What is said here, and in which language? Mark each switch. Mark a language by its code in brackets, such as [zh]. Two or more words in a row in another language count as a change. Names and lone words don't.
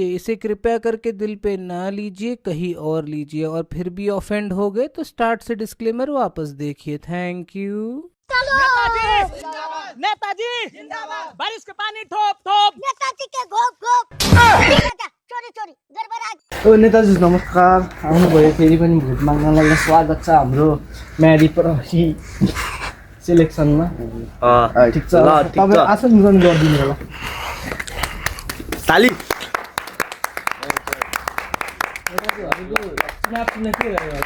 [hi] इसे कृपया करके दिल पे ना लीजिए, कहीं और लीजिए। और फिर भी ऑफेंड हो गए तो स्टार्ट से डिस्क्लेमर वापस देखिए। [en] Thank you. [hi] नेताजी नेताजी जिंदाबाद। बारिश के पानी ठोप ठोप। नेताजी के घोप घोप। चोरी चोरी गडबड। [ne] ओ नेताजी नमस्कार, आउनुभयो। फेरि पनि भोट माग्नलाई स्वागत छ हाम्रो म्यारी प्रहरी सेलेक्सनमा। ठिक छ, तपाईँ आसन ग्रहण गरिदिनु होला। ताली। चुनाव चिन्ह के रह्यो होला?